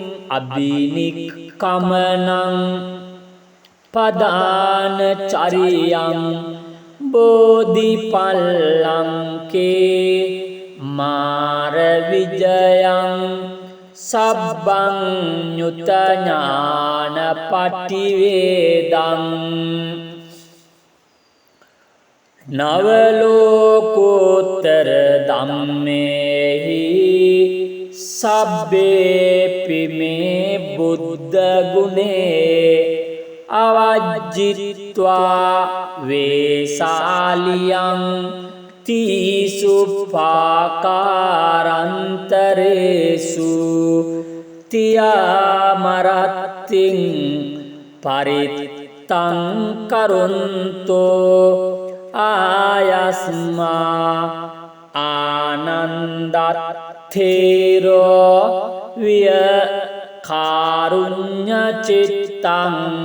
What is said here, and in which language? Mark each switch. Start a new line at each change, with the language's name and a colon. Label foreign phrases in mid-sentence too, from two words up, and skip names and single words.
Pali: අබිනික්කමනං පදාන චරියං බෝධිපල්ලංකේ මාර විජයං සබ්බං ඤුත ඥාන පටිවේදං නවලෝකෝත්තර ධම්මේහි සබ්බේපි මේ බුද්ධ ගුණේ අවජ්ජිත්වා වේසාලියං තීසුපාකාරන්තරේසු තියාමරත්තිං පරිත්තං කරුන්තෝ ආයස්මා ආනන්දත්තේරෝ විය කාරුඤ්ඤ චිත්තං